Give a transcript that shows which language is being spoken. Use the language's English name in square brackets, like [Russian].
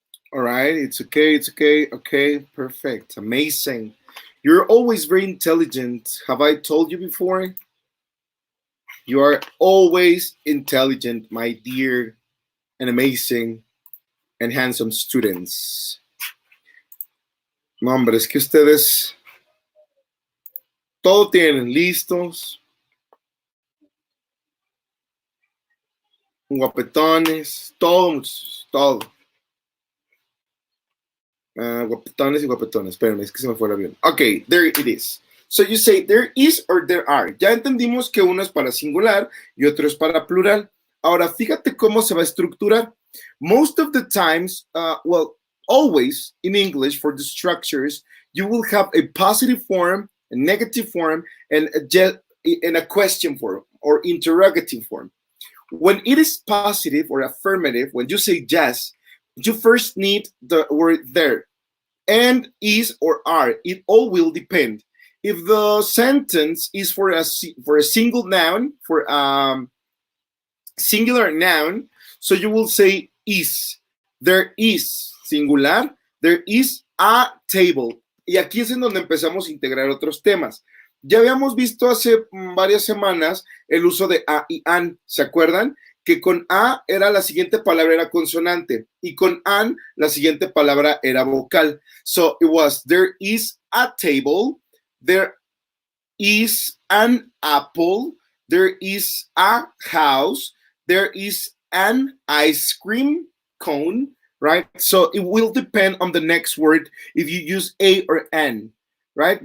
[English] All right, it's okay, it's okay, okay, perfect, amazing. You're always very intelligent. Have I told you before? You are always intelligent, my dear and amazing and handsome students. [Spanish] No, hombre, es que ustedes todo tienen listos, guapetones, todo, todo. Guapetones y guapetones. Espérenme, es que se me fue el avión. [English] Ok, there it is. So you say there is or there are. [Spanish] Ya entendimos que uno es para singular y otro es para plural. Ahora, fíjate cómo se va a estructurar. [English] Most of the times, well, always in English for the structures, you will have a positive form, a negative form, and a question form or interrogative form. When it is positive or affirmative, when you say yes, you first need the word there. And, is, or are. It all will depend. If the sentence is for a single noun, for singular noun, so you will say is. There is, singular, there is a table. [Spanish] Y aquí es en donde empezamos a integrar otros temas. Ya habíamos visto hace varias semanas el uso de a y an, ¿se acuerdan? Que con a era la siguiente palabra era consonante y con an la siguiente palabra era vocal. [English] So it was, there is a table, there is an apple, there is a house, there is an ice cream cone, right? So it will depend on the next word if you use a or an, right?